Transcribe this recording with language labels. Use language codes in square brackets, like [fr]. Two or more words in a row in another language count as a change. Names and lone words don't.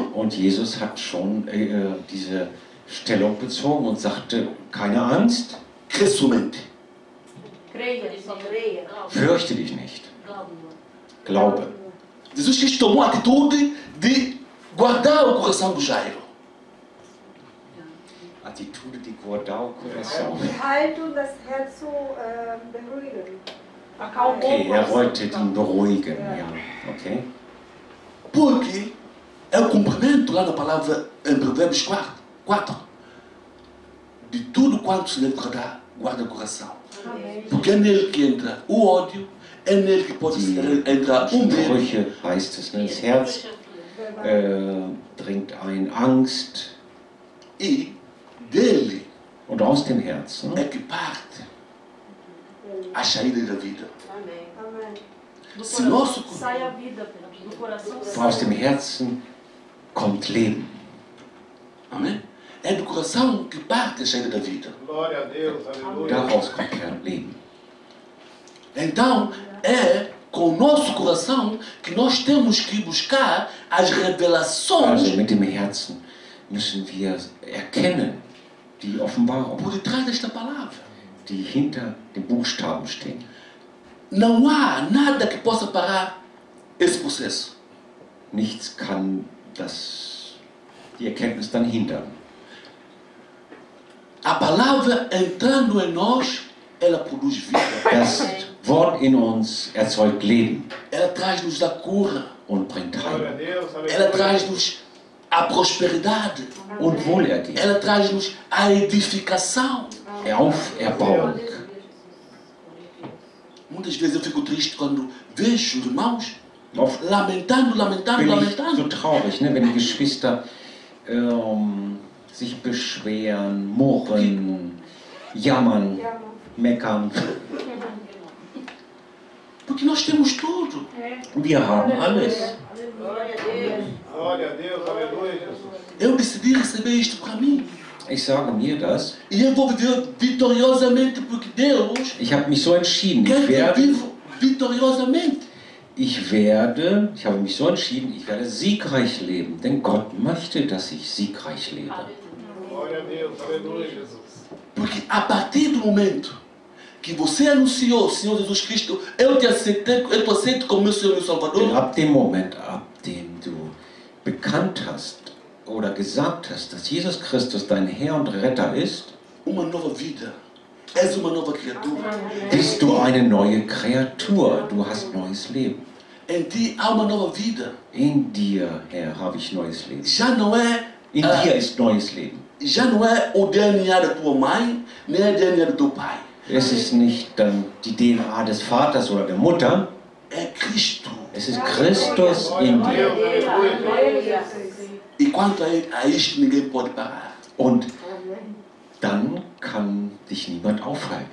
[de] Und Jesus hat schon diese Stellung bezogen und sagte, keine Angst, [pt] Crê somente. Creia, só creia. [de] fürchte dich nicht, glaube. [pt] Jesus quis tomar a atitude de guardar o coração do Jairo. Attitude di guardao coração. [de] Die Haltung, das Herz zu beruhigen. [pt] Acalmou [de] Okay, [pt] o er coração. [de] wollte ihn beruhigen, ja, okay. [pt] Porque é o cumprimento lá na palavra em Provérbios 4. De tudo quanto se deve guardar, guarda o coração. Amém. Porque é nele que entra o ódio, é nele que pode entrar o medo. [de] Sprüche heißt es, ne? Das Herz dringt ein Angst [pt] E dele [de] und aus dem Herzen [pt] é que parte a saída da vida. Amém. Amém. Do Se coração nosso- sai a vida, do coração sai [de] aus dem Herzen kommt Leben. [pt] Amém? É do coração que parte a saída da vida. Glória a Deus, aleluia. [de] Daraus kommt Leben. [pt] Então, é com o nosso coração que nós temos que buscar as revelações [de] Also mit dem Herzen müssen wir erkennen, die Offenbarung, [pt] por detrás desta palavra. [de] die hinter den Buchstaben stehen. [pt] Não há nada que possa parar esse processo. [de] Nichts kann die Erkenntnis dann hindern. [pt] A palavra entrando em nós, ela produz vida. [de] Das Wort in uns erzeugt Leben [pt] Ela traz-nos a cura. [de] und bringt [pt] Glória a [de] Heilung [pt] Deus, Ela aleluia. traz-nos a prosperidade. [de] und Wohlergehen, [pt] Ela traz-nos a edificação. [de] Auferbauung. [pt] Muitas vezes eu fico triste quando vejo irmãos [de] Oft [pt] lamentando. [de] bin ich so traurig, ne, wenn die Geschwister sich beschweren, murren, jammern, Ja, meckern. [pt] Porque nós temos tudo. [de] Wir haben alles. [pt] Glória a Deus. Glória a Deus, aleluia, Jesus. Eu decidi receber isto para mim. [de] Ich sage mir das. [pt] E eu vou viver vitoriosamente porque Deus [de] Ich habe mich so entschieden. [pt] quer que eu viva vitoriosamente. [de] Ich habe mich so entschieden, ich werde siegreich leben. Denn Gott möchte, dass ich siegreich lebe. [pt] Glória a Deus, aleluia, Jesus. Porque a partir do momento que você anunciou, Senhor Jesus Cristo, eu te aceito como meu Senhor e meu [de] Denn [pt] Salvador, [de] ab dem Moment, ab dem du bekannt hast oder gesagt hast, dass Jesus Christus dein Herr und Retter ist, [pt] uma nova vida. És uma nova criatura. [de] bist du eine neue Kreatur. Du hast neues Leben. [pt] Em ti há uma nova vida. [de] In dir, Herr, habe ich neues Leben. [pt] Já não é, [de] In dir ist neues Leben. [pt] já não é o DNA da tua mãe, nem o DNA do teu pai. [de] Es ist nicht dann die DNA des Vaters oder der Mutter, [pt] É Cristo. [de] es ist Christus in [pt] Glória a [de] dir. [pt] Deus, aleluia. E quanto a isto, ninguém pode parar. [de] Und dann kann dich niemand aufhalten.